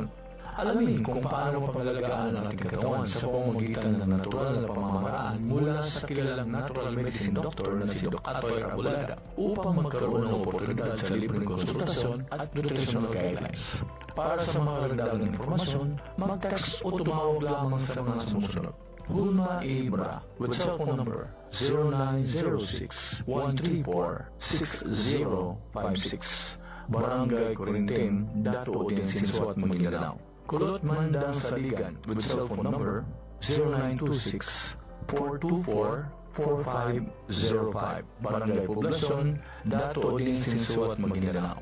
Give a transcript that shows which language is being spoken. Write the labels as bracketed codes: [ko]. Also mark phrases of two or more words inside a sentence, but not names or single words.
[tl] Alamin kung paano mapangalagaan ang ating katawan sa pamamagitan ng natural na pamamaraan mula sa kilalang [en] natural medicine doctor [tl] na si Dr. Atoy Arbolada upang magkaroon ng oportunidad sa libreng konsultasyon at [en] nutritional guidelines. [tl] Para sa mga karagdagang informasyon, mag-text o tumawag lamang sa mga sumusunod. Hulma Ibra [en] with cellphone number [tl] 0906-134-6056, Barangay Corintim, Dato Odin Sinsuat, Maguindanao. Kulot Mandang Saligan [en] with cellphone number [tl] 0926-424-4505, Barangay Poblacion, Dato Odin Sinsuat, Maguindanao.